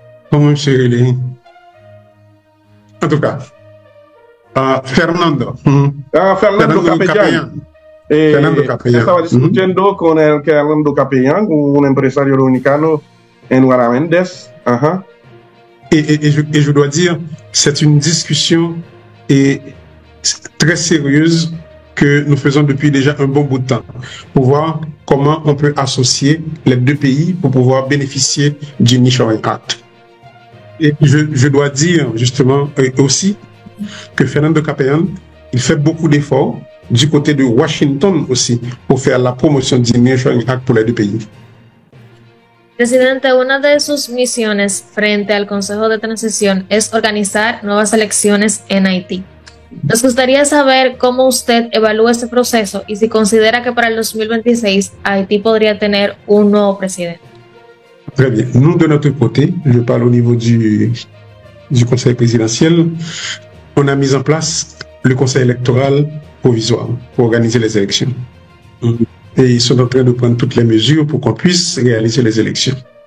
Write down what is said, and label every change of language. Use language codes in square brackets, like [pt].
[es] ¿Cómo se llama? [fr] En tout cas, [es] Fernando. Fernando Capellán. Estaba discutiendo con el Fernando Capellán, un empresario dominicano en Guaraméndez. [fr] Et je dois dire, c'est une discussion très sérieuse que nous faisons depuis déjà un bon bout de temps pour voir comment on peut associer les deux pays pour pouvoir bénéficier du Nearshoring Act. Et je dois dire justement aussi que Fernando Capellán, il fait beaucoup d'efforts du côté de Washington aussi pour faire la promotion du Nearshoring Act pour les deux pays. [es] Presidente, una de sus misiones frente al Consejo de Transición es organizar nuevas elecciones en Haití. Nos gustaría saber cómo usted evalúa este proceso y si considera que para el 2026 Haití podría tener un nuevo presidente. [fr] Très bien. Nous, de notre côté, je parle au niveau du Conseil présidentiel, on a mis en place le Conseil électoral provisoire pour organiser les élections. Et ils sont en train de prendre toutes les mesures pour qu'on puisse réaliser les élections.